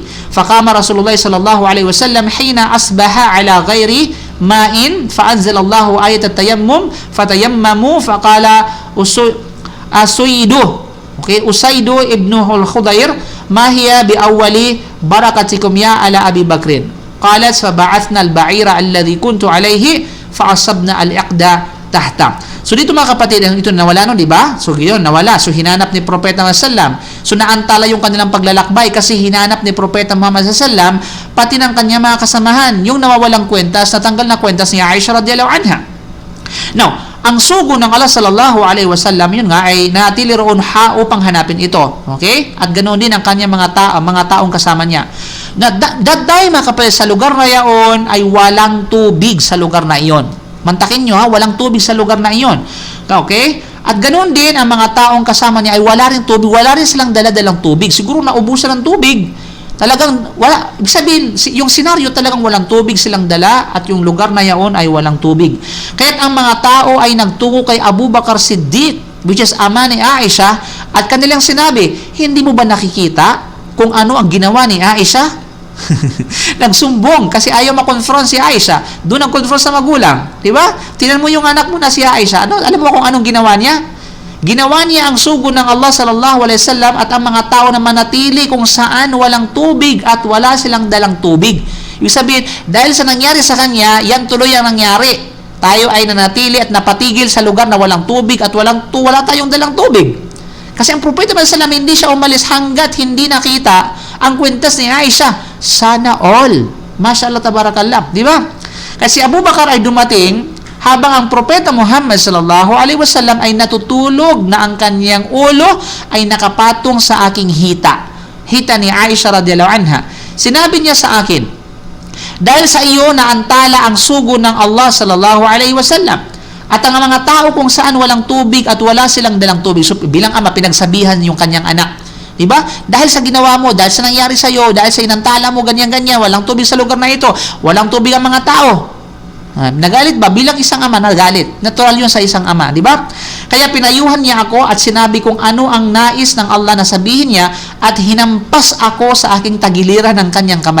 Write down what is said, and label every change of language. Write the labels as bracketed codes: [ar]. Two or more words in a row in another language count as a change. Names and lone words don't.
[ar] فقام رسول الله صلى الله عليه وسلم حين أصبح على غير ماء فأنزل الله آية التيمم فتيمموا فقال أسيد. Okay, أسيد بن الحضير ما هي بأول بركتكم يا آل أبي بكر. قالت فبعثنا البعير الذي كنت عليه فأصبنا العقد تحته. [tl] So dito, mga kapatid, ito nawala no, di ba? So yun, nawala. So hinanap ni Propeta Muhammad sallam. So naantala yung kanilang paglalakbay kasi hinanap ni Propeta Muhammad sallam pati ng kanyang mga kasamahan. Yung nawawalang kwentas, natanggal na kwentas ni Aisha [ar] رضي الله عنها. [tl] Now, ang sugo ng Allah [ar] صلى الله عليه وسلم, [tl] yun nga, ay natili roon upang hanapin ito. Okay? At ganoon din ang kanyang mga taong kasama niya. [en] That day, [tl] mga kapatid, sa lugar na yaon ay walang tubig sa lugar na iyon. Mantakin nyo ha, walang tubig sa lugar na iyon. Okay? At ganoon din, ang mga taong kasama niya ay wala rin tubig, wala rin silang daladalang tubig. Siguro naubusan ng tubig. Talagang, wala. Ibig sabihin, yung senaryo talagang walang tubig silang dala at yung lugar na yaon ay walang tubig. Kaya't ang mga tao ay nagtungo kay Abu Bakar Siddiq, [en] which is [tl] ama ni Aisha, at kanilang sinabi, hindi mo ba nakikita kung ano ang ginawa ni Aisha? Nagsumbong kasi ayaw makonfront si Aisha. Doon ang confront sa magulang. Diba? Tingnan mo yung anak mo na si Aisha. Ano, alam mo kung anong ginawa niya? Ginawa niya ang sugo ng Allah [ar] صلى الله عليه وسلم [tl] at ang mga tao na manatili kung saan walang tubig at wala silang dalang tubig. Ibig sabihin, dahil sa nangyari sa kanya, yan tuloy ang nangyari. Tayo ay nanatili at napatigil sa lugar na walang tubig at wala tayong dalang tubig. Kasi ang propeta sallallahu hindi siya umalis hanggat hindi nakita ang kwintas ni Aisha. Sana all. [ar] ما شاء الله تبارك الله. [tl] Di ba? Kasi Abu Bakar ay dumating habang ang propeta Muhammad [ar] صلى الله عليه وسلم [tl] ay natutulog na ang kanyang ulo ay nakapatong sa aking hita. Hita ni Aisha [ar] رضي الله عنها. [tl] Sinabi niya sa akin, dahil sa iyo na antala ang sugo ng Allah [ar] صلى الله عليه وسلم [tl] at ang mga tao kung saan walang tubig at wala silang dalang tubig. So, bilang ama, pinagsabihan yung kanyang anak. Diba? Dahil sa ginawa mo, dahil sa nangyari sa iyo, dahil sa inantala mo, ganyan-ganyan, walang tubig sa lugar na ito, walang tubig ang mga tao. Nagalit ba? Bilang isang ama, nagalit. Natural yun sa isang ama, di ba? Kaya pinayuhan niya ako at sinabi kung ano ang nais ng Allah na sabihin niya at hinampas ako sa aking tagiliran ng kanyang kamay.